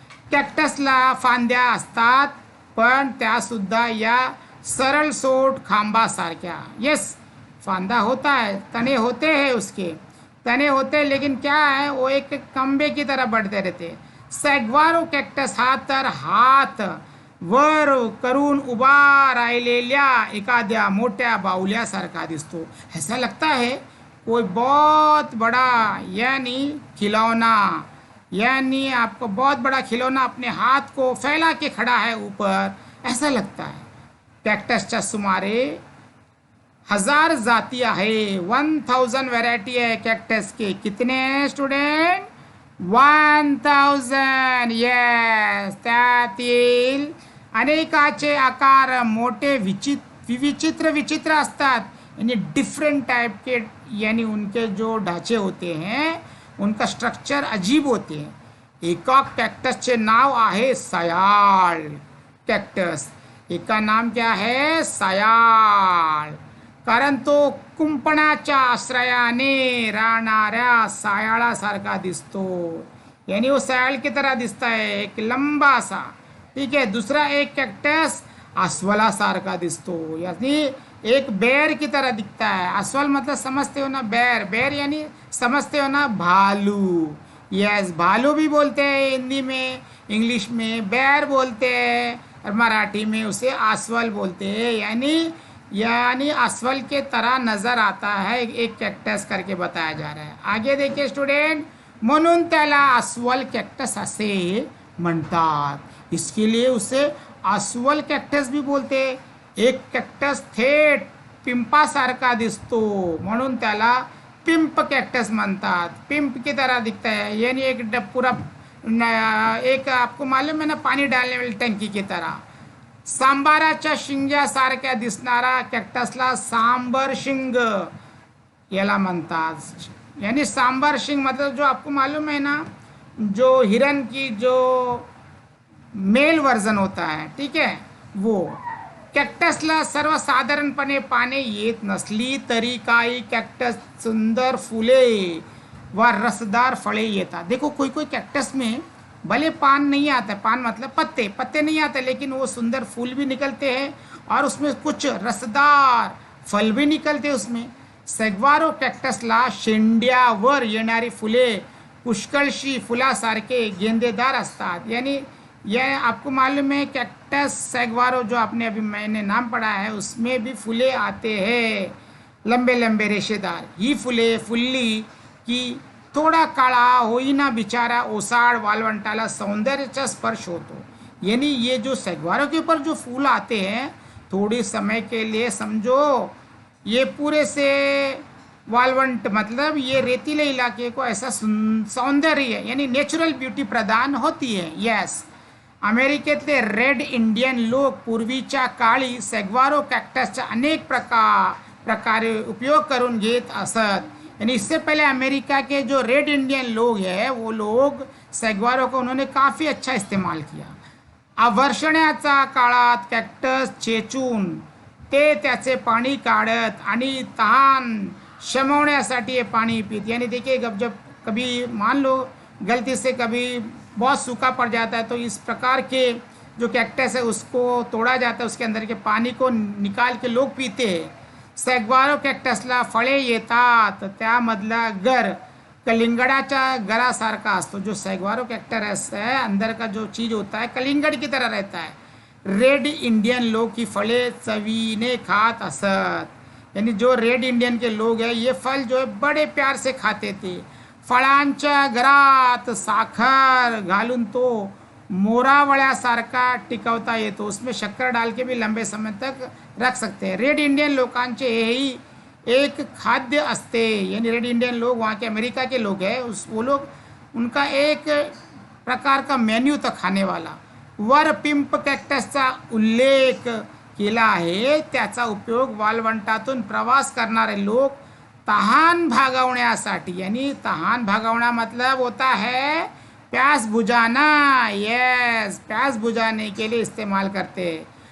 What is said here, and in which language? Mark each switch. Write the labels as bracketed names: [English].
[Marathi] कॅक्टसला फांद्या असतात पण त्या सुद्धा या सरळ सोट खांबासारख्या। [Hindi] यस, फांदा होता है, तने होते हैं, उसके तने होते, लेकिन क्या है वो एक खंबे की तरह बढ़ते रहते। [Marathi] सॅग्वारो कॅक्टस हा तर हात वर करून उभा राहिलेल्या एखाद्या मोठ्या बाहुल्यासारखा दिसतो। [Hindi] ऐसा लगता है कोई बहुत बड़ा यानी खिलौना, यानी आपको बहुत बड़ा खिलौना अपने हाथ को फैला के खड़ा है ऊपर, ऐसा लगता है। [Marathi] कॅक्टसच्या सुमारे 1000 जाती आहे। [Hindi] 1000 व्हरायटी आहे कॅक्टस के। कितने हैं स्टूडेंट? 1000। [Marathi] यस, त्यातील अनेकाचे आकार मोठे विचित्र असतात, [Hindi] यानी डिफरेंट टाइप के, यानी उनके जो ढांचे होते हैं उनका स्ट्रक्चर अजीब होते हैं। [Marathi] एका कॅक्टसचे नाव आहे सयाळ कॅक्टस। एका [Hindi] नाम क्या है? [Marathi] सयाळ, कारण तो कुंपणाच्या आश्रयाने राहणाऱ्या सायाळासारखा दिसतो। [Hindi] यानी वो सयाळ की तरह दिसता है, एक लंबा सा, ठीक है। [Marathi] दूसरा एक कॅक्टस अस्वलासारखा दिसतो, [Hindi] यानी एक बैर की तरह दिखता है। अस्वल मतलब समझते हो ना, बैर, बैर यानी समझते हो ना, भालू। यस, भालू भी बोलते हैं हिंदी में, इंग्लिश में बैर बोलते हैं, और मराठी में उसे अस्वल बोलते हैं। यानी अस्वल के तरह नजर आता है एक कॅक्टस करके बताया जा रहा है। आगे देखिए स्टूडेंट, [Marathi] म्हणून त्याला अस्वल कॅक्टस असे म्हणतात। [Hindi] इसके लिए उसे अस्वल कॅक्टस भी बोलते। [Marathi] एक कॅक्टस थेट पिंपासारखा दिसतो म्हणून त्याला पिंप कॅक्टस म्हणतात। [Hindi] पिंप की तरह दिखता है, यानी एक पूरा एक आपको मालूम है ना, पानी डालने वाली टंकी की तरह। [Marathi] सांबाराच्या शिंग्यासारख्या दिसणारा कॅक्टसला सांबर शिंग याला म्हणतात। [Hindi] यानी सांबर शिंग मतलब जो आपको मालूम है ना, जो हिरन की जो मेल वर्जन होता है, ठीक है, वो। [Marathi] कॅक्टसला सर्वसाधारणपणे पाने येत नसली तरी काही कॅक्टस सुंदर फुले व रसदार फळे येतात। [Hindi] देखो कोई कोई कॅक्टस में भले पान नहीं आता, पान मतलब पत्ते, पत्ते नहीं आते, लेकिन वो सुंदर फूल भी निकलते हैं और उसमें कुछ रसदार फल भी निकलते हैं उसमें। [Marathi] सॅग्वारो कॅक्टसला शेंड्यावर येणारी फुले पुष्कळशी फुलासारखे गेंदेदार असतात। [Hindi] यानी यह आपको मालूम है कॅक्टस सॅग्वारो जो आपने अभी मैंने नाम पढ़ा है उसमें भी फुले आते हैं, लंबे लंबे रेशेदार। [Marathi] ही फुले फुल्ली की थोड़ा काळा होईना बिचारा ओसाड वालवंटाला सौंदर्याचा स्पर्श होतो। [Hindi] यानी ये जो सॅग्वारो के ऊपर जो फूल आते हैं, थोड़ी समय के लिए समझो ये पूरे से वालवंट मतलब ये रेतीले इलाके को ऐसा सौंदर्य यानी नेचुरल ब्युटी प्रदान होती है। [Marathi] यस, अमेरिकेतले रेड इंडियन लोक पूर्वीच्या काळी सॅग्वारो कॅक्टसचा अनेक प्रकारे उपयोग करून घेत असत। [Hindi] यानी इससे पहले अमेरिका के जो रेड इंडियन लोग हैं वो लोग सॅग्वारो को उन्होंने काफ़ी अच्छा इस्तेमाल किया। [Marathi] अवर्षण्याच्या काळात कॅक्टस चेचून ते त्याचे पाणी काढत आणि तहान शमवण्यासाठी [Hindi] ये पानी पीते। यानी देखिए जब कभी मान लो गलती से कभी बहुत सूखा पड़ जाता है तो इस प्रकार के जो कैक्टस है उसको तोडा जाता है, उसके अंदर के पाणी को निकाल के लोक पिते. [Marathi] सॅग्वारो कॅक्टसला फळे येतात, त्यामधला गर कलिंगडाच्या गरासारखा असतो. [Hindi] जो सॅग्वारो कॅक्टस है अंदर का जो चीज होता है कलिंगड की तरह रहता है. [Marathi] रेड इंडियन लोग ही फळे चवीने खात असत. [Hindi] यानी जो रेड इंडियन के लोग हैं ये फल जो है बड़े प्यार से खाते थे. [Marathi] फळांच्या घरात साखर घालून तो मोरावळ्यासारखा टिकवता येतो. [Hindi] उसमें शक्कर डाल के भी लंबे समय तक रख सकते हैं. [Marathi] रेड इंडियन लोकांचे हेही एक खाद्य असते. [Hindi] यानी रेड इंडियन लोग वहाँ के अमेरिका के लोग हैं, वो लोग उनका एक प्रकार का मेन्यू था खाने वाला. [Marathi] वर पिंप कॅक्टसचा उल्लेख केला आहे. त्याचा उपयोग वाळवंटातून प्रवास करणारे लोक तहान भागवण्यासाठी, [Hindi] यानी तहान भागवना मतलब होता है प्यास बुझाना. यस, प्यास बुझाने के लिए इस्तेमाल करते.